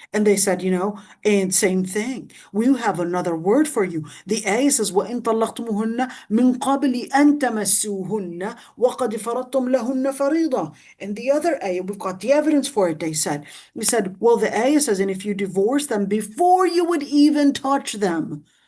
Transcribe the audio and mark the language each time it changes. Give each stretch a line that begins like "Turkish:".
English: And they said, and same thing. We have another word for you. The ayah says,
Arabic: وَإِن طَلَّقْتُمُهُنَّ مِن قَبْلِ أَن تَمَسُّوهُنَّ وَقَدْ فَرَضْتُمْ لَهُنَّ فَرِيضَةً.
English: And the other ayah, we've got the evidence for it, they said. We said, well, the ayah says, and if you divorce them before you would even touch them.